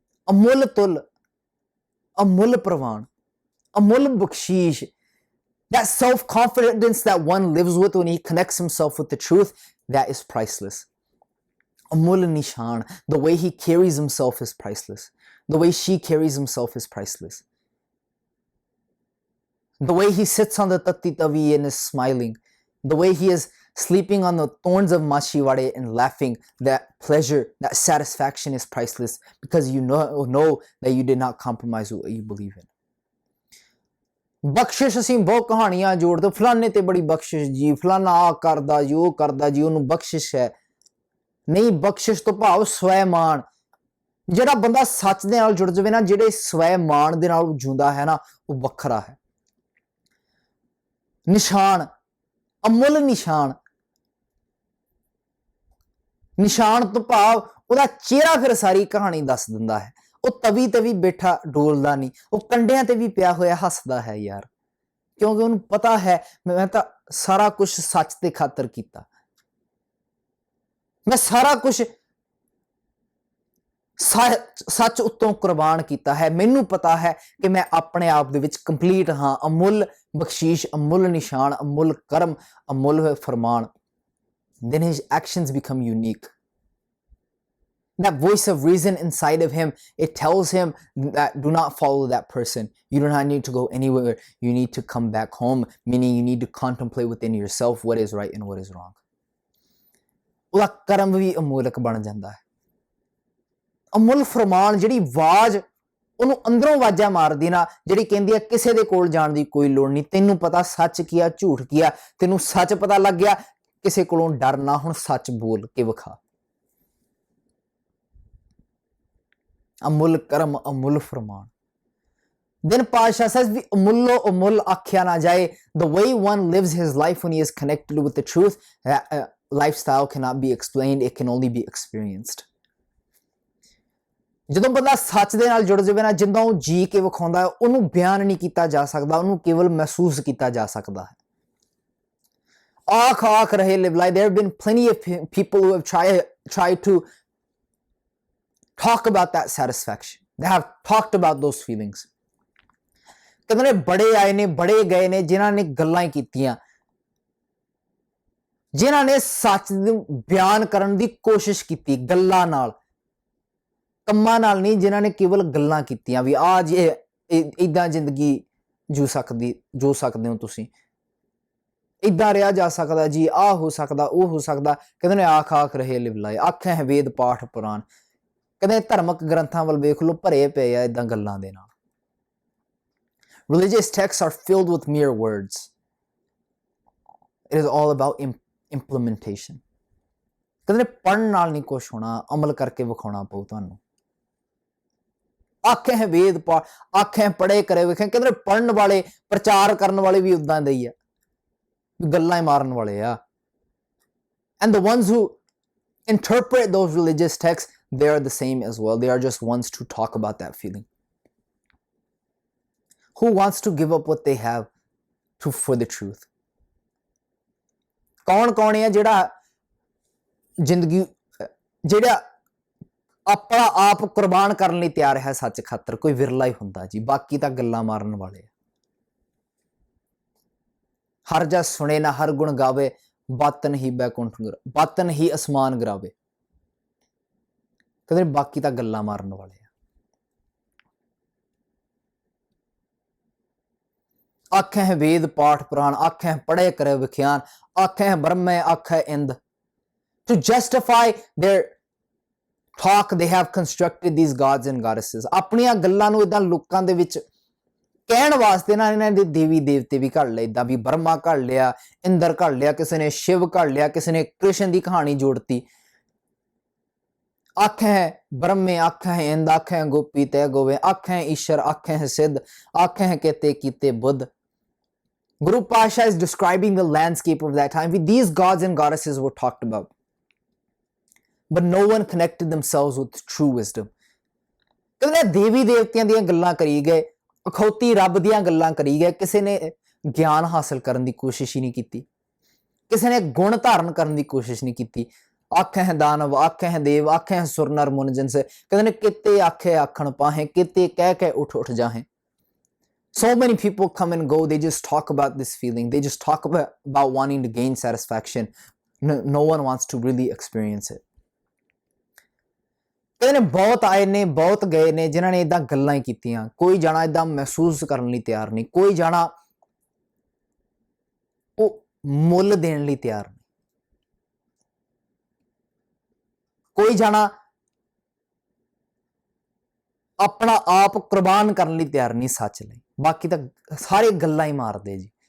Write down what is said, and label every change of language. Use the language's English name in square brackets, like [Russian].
[Punjabi] ਅਮੁੱਲ ਤੁਲ ਅਮੁੱਲ ਪ੍ਰਵਾਨ, ਅਮੁੱਲ ਬਖਸ਼ੀਸ਼, [English] that self-confidence that one lives with when he connects himself with the truth, that is priceless. [Punjabi] Amul nishan, [English] the way he carries himself is priceless. The way she carries himself is priceless. the way he sits on the tatti tavi and is smiling, the way he is sleeping on the thorns of Machiwade and laughing, that pleasure, that satisfaction is priceless, because you know that you did not compromise what you believe in. [Punjabi] ਬਖਸ਼ਿਸ਼ ਅਸੀਂ ਬਹੁਤ ਕਹਾਣੀਆਂ ਜੋੜਦੇ, ਫਲਾਣੇ ਤੇ ਬੜੀ ਬਖਸ਼ਿਸ਼ ਜੀ, ਫਲਾਣਾ ਆ ਕਰਦਾ ਜੀ, ਉਹ ਕਰਦਾ ਜੀ, ਉਹਨੂੰ ਬਖਸ਼ਿਸ਼ ਹੈ। ਨਹੀਂ, ਬਖਸ਼ਿਸ਼ ਤੋਂ ਭਾਵ ਸਵੈਮਾਨ। ਜਿਹੜਾ ਬੰਦਾ ਸੱਚ ਦੇ ਨਾਲ ਜੁੜ ਜਾਵੇ ਨਾ, ਜਿਹੜੇ ਸਵੈਮਾਨ ਦੇ ਨਾਲ ਜੁੰਦਾ ਹੈ ਨਾ, ਉਹ ਵੱਖਰਾ ਹੈ। ਨਿਸ਼ਾਨ, ਅਮੁੱਲ ਨਿਸ਼ਾਨ। ਨਿਸ਼ਾਨ ਤੋਂ ਭਾਵ ਉਹਦਾ ਚਿਹਰਾ ਫਿਰ ਸਾਰੀ ਕਹਾਣੀ ਦੱਸ ਦਿੰਦਾ ਹੈ। ਉਹ ਤਵੀ ਤੇ ਵੀ ਬੈਠਾ ਡੋਲਦਾ ਨਹੀਂ, ਉਹ ਕੰਡਿਆਂ ਤੇ ਵੀ ਪਿਆ ਹੋਇਆ ਹੱਸਦਾ ਹੈ ਯਾਰ, ਕਿਉਂਕਿ ਉਹਨੂੰ ਪਤਾ ਹੈ ਮੈਂ ਤਾਂ ਸਾਰਾ ਕੁਝ ਸੱਚ ਦੇ ਖਾਤਰ ਕੀਤਾ, ਮੈਂ ਸਾਰਾ ਕੁਝ ਸੱਚ ਉੱਤੋਂ ਕੁਰਬਾਨ ਕੀਤਾ ਹੈ। ਮੈਨੂੰ ਪਤਾ ਹੈ ਕਿ ਮੈਂ ਆਪਣੇ ਆਪ ਦੇ ਵਿੱਚ ਕੰਪਲੀਟ ਹਾਂ। ਅਮੁੱਲ ਬਖਸ਼ੀਸ਼, ਅਮੁੱਲ ਨਿਸ਼ਾਨ, ਅਮੁੱਲ ਕਰਮ, ਅਮੁੱਲ ਫਰਮਾਨ। [English] Then his actions become unique. That voice of reason inside of him, it tells him that do not follow that person. You do not need to go anywhere. You need to come back home, meaning you need to contemplate within yourself what is right and what is wrong. [Punjabi] ਉਹਦਾ ਕਰਮ ਵੀ ਅਮੋਲਕ ਬਣ ਜਾਂਦਾ ਹੈ। ਅਮੁੱਲ ਫਰਮਾਨ, ਜਿਹੜੀ ਆਵਾਜ਼ ਉਹਨੂੰ ਅੰਦਰੋਂ ਆਵਾਜ਼ਾਂ ਮਾਰਦੀ ਨਾ, ਜਿਹੜੀ ਕਹਿੰਦੀ ਹੈ ਕਿਸੇ ਦੇ ਕੋਲ ਜਾਣ ਦੀ ਕੋਈ ਲੋੜ ਨਹੀਂ, ਤੈਨੂੰ ਪਤਾ ਸੱਚ ਕੀ ਆ, ਝੂਠ ਕੀ ਆ, ਤੈਨੂੰ ਸੱਚ ਪਤਾ ਲੱਗ ਗਿਆ, ਕਿਸੇ ਕੋਲੋਂ ਡਰ ਨਾ, ਹੁਣ ਸੱਚ ਬੋਲ ਕੇ ਵਿਖਾ। ਅਮੁੱਲ ਕਰਮ, ਅਮੁੱਲ ਫਰਮਾਨ। [English] Then Pasha says, [Punjabi] ਵੀ ਅਮੁੱਲੋ ਅਮੁੱਲ ਆਖਿਆ ਨਾ ਜਾਏ। [English] The way one lives his life when he is connected with the truth, lifestyle cannot be explained, it can only be experienced. [Punjabi] ਜਦੋਂ ਬੰਦਾ ਸੱਚ ਦੇ ਨਾਲ ਜੁੜ ਜਾਵੇ ਨਾ, ਜਿੱਦਾਂ ਉਹ ਜੀ ਕੇ ਵਿਖਾਉਂਦਾ ਹੈ, ਉਹਨੂੰ ਬਿਆਨ ਨਹੀਂ ਕੀਤਾ ਜਾ ਸਕਦਾ, ਉਹਨੂੰ ਕੇਵਲ ਮਹਿਸੂਸ ਕੀਤਾ ਜਾ ਸਕਦਾ ਹੈ। ਆਖ ਆਖ ਰਹੇ [English] live life. There have been plenty of people who have tried to talk about that satisfaction. They have talked about those feelings. [Punjabi] ਕਹਿੰਦੇ ਨੇ ਬੜੇ ਆਏ ਨੇ, ਬੜੇ ਗਏ ਨੇ, ਜਿਨ੍ਹਾਂ ਨੇ ਗੱਲਾਂ ਹੀ ਕੀਤੀਆਂ, ਜਿਨ੍ਹਾਂ ਨੇ ਸੱਚ ਨੂੰ ਬਿਆਨ ਕਰਨ ਦੀ ਕੋਸ਼ਿਸ਼ ਕੀਤੀ ਗੱਲਾਂ ਨਾਲ, ਕੰਮਾਂ ਨਾਲ ਨਹੀਂ, ਜਿਨ੍ਹਾਂ ਨੇ ਕੇਵਲ ਗੱਲਾਂ ਕੀਤੀਆਂ ਵੀ ਆ ਜੇ ਇੱਦਾਂ ਜ਼ਿੰਦਗੀ ਜੋ ਸਕਦੇ ਹੋ ਤੁਸੀਂ, ਇੱਦਾਂ ਰਿਹਾ ਜਾ ਸਕਦਾ ਜੀ, ਆਹ ਹੋ ਸਕਦਾ, ਉਹ ਹੋ ਸਕਦਾ। ਕਹਿੰਦੇ ਨੇ ਆਖ ਆਖ ਰਹੇ ਲਿਵ ਲਾਏ, ਆਖੇ ਹੈ ਵੇਦ ਪਾਠ ਪੁਰਾਣ। ਕਹਿੰਦੇ ਧਾਰਮਿਕ ਗ੍ਰੰਥਾਂ ਵੱਲ ਵੇਖ ਲਓ, ਭਰੇ ਪਏ ਆ ਇੱਦਾਂ ਗੱਲਾਂ ਦੇ ਨਾਲ। [English] Religious texts are filled with mere words. It is all about implementation. [Punjabi] ਕਹਿੰਦੇ ਨੇ ਪੜ੍ਹਨ ਨਾਲ ਨਹੀਂ ਕੁਛ ਹੋਣਾ, ਅਮਲ ਕਰਕੇ ਵਿਖਾਉਣਾ ਪਊ ਤੁਹਾਨੂੰ। ਆਖੇ ਹੈ ਵੇਦ ਪਾਠ, ਆਖੇ ਹੈ ਪੜ੍ਹੇ ਕਰੇ ਵੇਖੇ। ਕਹਿੰਦੇ ਪੜ੍ਹਨ ਵਾਲੇ, ਪ੍ਰਚਾਰ ਕਰਨ ਵਾਲੇ ਵੀ ਉਦਾਂ ਦੇ ਹੀ ਆ, ਗੱਲਾਂ ਹੀ ਮਾਰਨ ਵਾਲੇ ਆ। [English] And the ones who interpret those religious texts, they are the same as well. They are just ones to talk about that feeling. Who wants to give up what they have for the truth? [Punjabi] ਕੌਣ ਹੈ ਜਿਹੜਾ ਜ਼ਿੰਦਗੀ, ਜਿਹੜਾ ਆਪਣਾ ਆਪ ਕੁਰਬਾਨ ਕਰਨ ਲਈ ਤਿਆਰ ਹੈ ਸੱਚ ਖਾਤਰ? ਕੋਈ ਵਿਰਲਾ ਹੀ ਹੁੰਦਾ ਜੀ, ਬਾਕੀ ਤਾਂ ਗੱਲਾਂ ਮਾਰਨ ਵਾਲੇ। ਹਰ ਜਸ ਸੁਣੇ ਨਾ ਹਰ ਗੁਣ ਗਾਵੇ, ਬਾਤਨ ਹੀ ਬੈਕੁੰਠ ਬਾਤਨ ਹੀ ਅਸਮਾਨ ਗਰਾਵੇ। ਕਹਿੰਦੇ ਬਾਕੀ ਤਾਂ ਗੱਲਾਂ ਮਾਰਨ ਵਾਲੇ ਆ। ਆਖੇ ਹੈ ਵੇਦ ਪਾਠ ਪੁਰਾਣ, ਆਖੇ ਹੈ ਪੜ੍ਹੇ ਕਰੇ ਵਿਖਿਆਨ, ਆਖੇ ਹੈ ਬ੍ਰਹਮੇ, ਆਖੇ ਇੰਦ। [English] To justify their talk, they have constructed these gods and goddesses. [Punjabi] ਆਪਣੀਆਂ ਗੱਲਾਂ ਨੂੰ ਇਦਾਂ ਲੋਕਾਂ ਦੇ ਵਿੱਚ ਕਹਿਣ ਵਾਸਤੇ ਨਾ ਇਹਨਾਂ ਦੇ ਦੇਵੀ ਦੇਵਤੇ ਵੀ ਘੜ ਲਏ, ਇਦਾਂ ਵੀ ਬਰਮਾ ਘੜ ਲਿਆ, ਇੰਦਰ ਘੜ ਲਿਆ, ਕਿਸੇ ਨੇ ਸ਼ਿਵ ਘੜ ਲਿਆ, ਕਿਸੇ ਨੇ ਕ੍ਰਿਸ਼ਨ ਦੀ ਕਹਾਣੀ ਜੋੜਤੀ। ਆਖੇ ਹੈ ਬ੍ਰਹਮੇ, ਆਖੇ ਹੈ ਇੰਦ, ਆਖੇ ਹੈ ਗੋਪੀ ਤੈ ਗੋਵੇ, ਆਖੇ ਹੈ ਈਸ਼ਰ, ਆਖੇ ਹੈ ਸਿੱਧ, ਆਖੇ ਹੈ ਕੇਤੇ ਕੀਤੇ ਬੁੱਧ। [English] Guru Pasha is describing the landscape of that time. These gods and goddesses were talked about, but no one connected themselves with true wisdom. [Punjabi] ਕਹਿੰਦੇ ਦੇਵੀ ਦੇਵਤਿਆਂ ਦੀਆਂ ਗੱਲਾਂ ਕਰੀ ਗਏ, ਅਖੌਤੀ ਰੱਬ ਦੀਆਂ ਗੱਲਾਂ ਕਰੀ ਗਏ, ਕਿਸੇ ਨੇ ਗਿਆਨ ਹਾਸਲ ਕਰਨ ਦੀ ਕੋਸ਼ਿਸ਼ ਹੀ ਨਹੀਂ ਕੀਤੀ, ਕਿਸੇ ਨੇ ਗੁਣ ਧਾਰਨ ਕਰਨ ਦੀ ਕੋਸ਼ਿਸ਼ ਨਹੀਂ ਕੀਤੀ। ਆਖੇ ਹੈ ਦਾਨਵ, ਆਖੇ ਹੈ ਦੇਵ, ਆਖੇ ਹੈ ਸੁਰ ਨਰ ਮੁਨ ਜਿਨਸ। ਕਹਿੰਦੇ ਨੇ ਕਿਤੇ ਆਖੇ ਆਖਣ ਪਾਹੇ, ਕਿਤੇ ਕਹਿ ਕੇ ਉੱਠ ਉੱਠ ਜਾਹੇ। [English] So many people come and go, they just talk about this feeling, they just talk about wanting to gain satisfaction. No one wants to really experience it. [Punjabi] ਕਹਿੰਦੇ ਨੇ ਬਹੁਤ ਆਏ ਨੇ, ਬਹੁਤ ਗਏ ਨੇ, ਜਿਨ੍ਹਾਂ ਨੇ ਇਦਾਂ ਗੱਲਾਂ ਹੀ ਕੀਤੀਆਂ। ਕੋਈ ਜਾਣਾ ਇਦਾਂ ਮਹਿਸੂਸ ਕਰਨ ਲਈ ਤਿਆਰ ਨਹੀਂ, ਕੋਈ ਜਾਣਾ ਮੁੱਲ ਦੇਣ ਲਈ ਤਿਆਰ ਨਹੀਂ। ਕੋਈ ਜਾਣਾ ਆਪਣਾ ਆਪ ਕੁਰਬਾਨ ਕਰਨ ਲਈ ਤਿਆਰ ਨਹੀਂ ਸੱਚ ਲਈ, ਬਾਕੀ ਤਾਂ ਸਾਰੇ ਗੱਲਾਂ ਹੀ ਮਾਰਦੇ ਜੀ।